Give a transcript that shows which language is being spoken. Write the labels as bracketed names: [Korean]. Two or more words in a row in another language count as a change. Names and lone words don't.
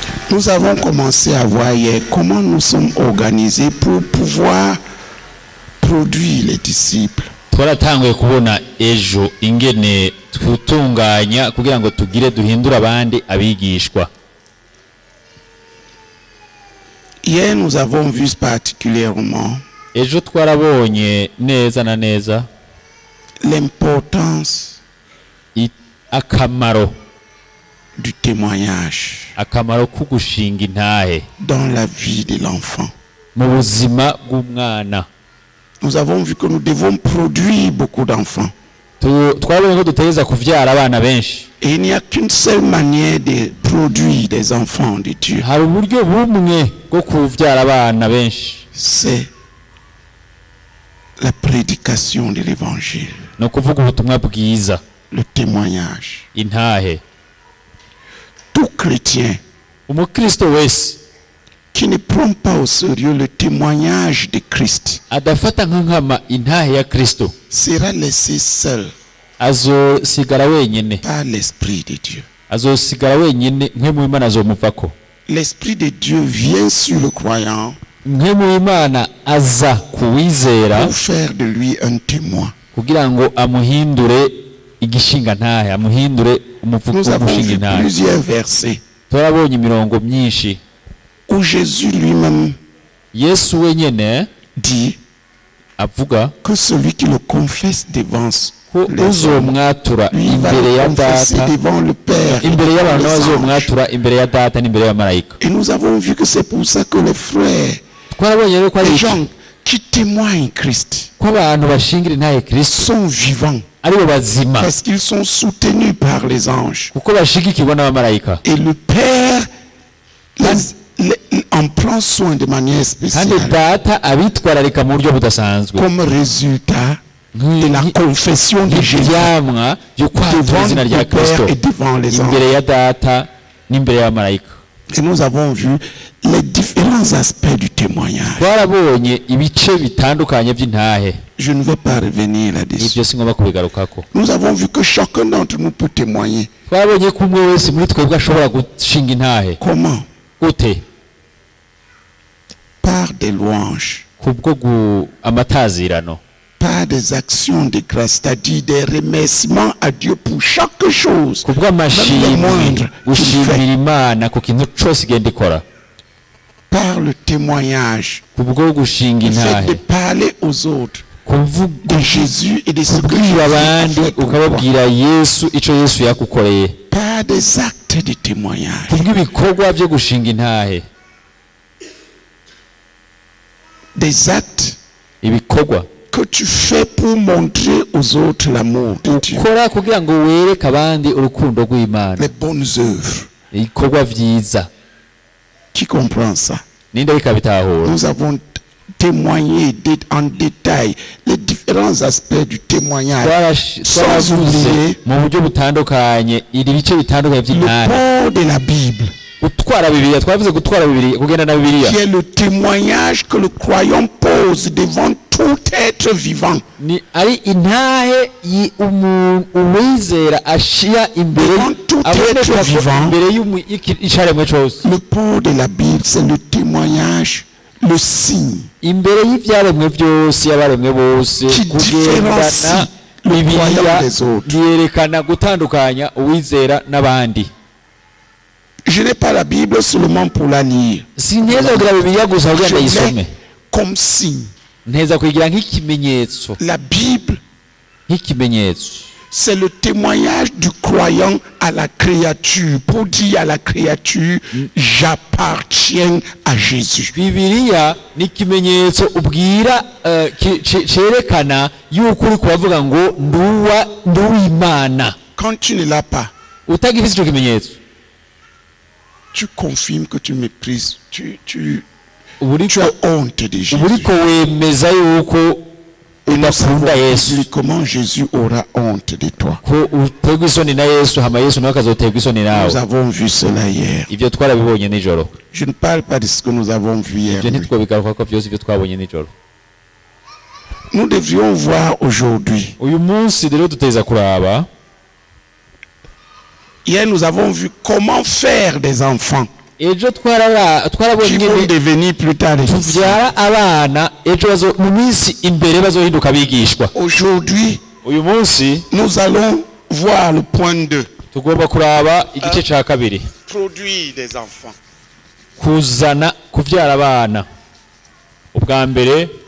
[French] Nous avons commencé à voir hier comment nous sommes organisés pour pouvoir produire les disciples. [Rundi] twaratanguye kubona ejo ingene tutunganya kugira ngo tugire duhindura abandi abigishwa. [French] Hier nous avons vu particulièrement [Rundi] ejo twarabonye neza na neza [French] l'importance [Rundi] akamaro [French] du témoignage [Rundi] akamaro ko gushinga intahe [French] dans la vie de l'enfant. [Rundi] mu buzima bw'umwana. [French] Nous avons vu que nous devons produire beaucoup d'enfants. [Rundi] twabonye ko dutegereza kuvyara abana benshi. [French] Et il n'y a qu'une seule manière de produire des enfants de Dieu. [Rundi] hari uburyo bumwe bwo kuvyara abana benshi, [French] C'est la prédication de l'évangile, [Rundi] no kuvuga ubutumwa bwiza, [French] le témoignage. [Rundi] intahe. [French] Tout chrétien [Rundi] umukristo wese [French] qui ne prend pas au sérieux le témoignage de Christ [Rundi] adafata nk'ankama intahe ya Kristo [French] sera laissé seul [Rundi] azosigara wenyene, [French] par l'Esprit de Dieu. [Rundi] azosigara wenyene nk'emu Imana azomuvako. [French] L'Esprit de Dieu vient sur le croyant [Rundi] nk'emu Imana aza kuwizera [French] pour faire de lui un témoin. [Rundi] kugira ngo amuhindure igishinga ntahe, amuhindure umuvugo [French] Nous avons [Rundi] w'umushinga [French] vu [Rundi] ntahe. [French] plusieurs versets [Rundi] turabonye imirongo myinshi [French] où Jésus lui-même [Rundi] Yesu wenyene [French] dit [Rundi] avuga [French] que celui qui le confesse devant [Rundi] ko [French] les hommes, [Rundi] uzomwatura [French] lui va [Rundi] imbere [French] le [Rundi] ya [French] confesser [Rundi] data, [French] devant le Père et [Rundi] imbere y'abantu [French] les anges. [Rundi] bazomwatura imbere ya data n'imbere y'amarayika. [French] Et nous avons vu que c'est pour ça que les frères, [Rundi] twarabonye rero ko ari [French] les [Rundi] iki, [French] gens qui témoignent Christ [Rundi] ko abantu bashingira intahe Kristo [French] sont vivants [Rundi] aribo bazima [French] parce qu'ils sont soutenus par les anges. [Rundi] kuko bashigikirwa n'abamarayika, [French] Et le Père en prend soin de manière [Rundi] kandi [French] spéciale [Rundi] data abitwararika mu buryo budasanzwe [French] comme résultat de la confession de Jésus [Rundi] nk'ivyamwa vyo kwatura [French] devant [Rundi] izina rya [French] le [Rundi] Kristo [French] Père et devant les anges. [Rundi] imbere ya data n'imbere y'abamarayika. [French] Et nous avons vu les différents aspects du témoignage. [Rundi] twarabonye ibice bitandukanye by'intahe, [French] Je ne vais pas revenir là-dessus. [Rundi] ibyo singomba kubigarukako. [French] Nous avons vu que chacun d'entre nous peut témoigner. [Rundi] twabonye ko umwe wese muri twebwe ashobora gushinga intahe. [French] Comment? [Rundi] gute? [French] Par des louanges, [Rundi] kubwo amatazirano, [French] par des actions de grâce, c'est-à-dire des remerciements à Dieu pour chaque chose, [Rundi] kubwo [French] même les [Rundi] amashimwe, [French] moindres qu'il [Rundi] gushimira [French] fait, [Rundi] Imana ku kintu cyose igenda ikora, [French] par le témoignage, [Rundi] kubwo gushinga [French] le fait [Rundi] intahe, [French] de parler aux autres [Rundi] kuvuga [French] de Jésus et de ce que [Rundi] kubwira [French] Jésus a [Rundi] abandi [French] fait pour toi, [Rundi] ukababwira Yesu ico Yesu yakukoreye, [French] par des actes de témoignage. [Rundi] kubw'ibikorwa byo gushinga intahe, [French] Des actes [Rundi] ibikorwa [French] que tu fais pour montrer aux autres l'amour de Dieu. [Rundi] ukora kugira ngo wereke abandi urukundo rw'Imana, [French] Les bonnes œuvres. [Rundi] ibikorwa vyiza. [French] Qui comprend ça? [Rundi] ninde bikabitahura? [French] Nous avons témoigné en détail les différents aspects du témoignage. [Rundi] twaravuze mu buryo butandukanye iri bice bitandukanye [French] Le [Rundi] by'intahe. [French] port de la Bible, [Rundi] gutwara Bibiliya, twavuze gutwara Bibiliya, kugenda na Bibiliya [French] qui est le témoignage que le croyant pose devant tout être vivant. [Rundi] ni ari intahe uwizera ashira imbere [French] Devant tout [Rundi] aboneka [French] être [Rundi] ko [French] vivant. [Rundi] imbere y'icaremwe cose, [French] Le port de la Bible, c'est le témoignage, le signe [Rundi] imbere y'ivyaremwe vyose y'abaremwe bose, [French] qui [Rundi] kugendana [French] différencie le [Rundi] Bibiliya [French] croyant des autres. [Rundi] yerekana gutandukanya uwizera n'abandi. [French] Je n'ai pas la Bible seulement pour la lire. [Rundi] Sinteza kugira Bibiliya gusa kugira [French] Je [Rundi] ndayisome, [French] l'ai comme signe. [Rundi] nteza kugira nk'ikimenyetso, [French] La Bible, [Rundi] nk'ikimenyetso. [French] c'est le témoignage du croyant à la créature, pour dire à la créature, j'appartiens à Jésus. [Rundi] Bibiliya ni ikimenyetso ubwira cerekana yuko uri kubavuga ngo nduw'Imana. [French] Quand tu ne l'as pas, [Rundi] utagifise ico kimenyetso, [French] tu confirmes que tu méprises, tu [Rundi] uburiko [French] as honte de Jésus. [Rundi] wemeza yuko [French] Et nous savons [Rundi] udakunda Yesu, [French] comment Jésus aura honte de toi. [Rundi] ko uterwa isoni na Yesu, hama Yesu nawe akazoterwa isoni [French] Nous [Rundi] nawe. [French] avons vu cela hier. [Rundi] Ivyo twarabibonye nijoro, [French] Je ne parle pas de ce que nous avons vu hier. [Rundi] ivyo ntitwobigarukako vyose ivyo twabonye nijoro. [French] Nous devrions voir aujourd'hui. [Rundi] Uyu munsi rero tuteza kuraba, [French] Hier, nous avons vu comment faire des enfants. [Rundi] ejo [French] qui [Rundi] twarabonye [French] vont devenir plus tard des disciples. [Rundi] tubyara abana ejo mu minsi imbere bazohinduka abigishwa. [French] Aujourd'hui, [Rundi] uyu munsi [French] nous allons voir le point 2. [Rundi] tugomba kuraba igice cya kabiri, [French] Produire des enfants. [Rundi] kubyara abana. ubwa mbere,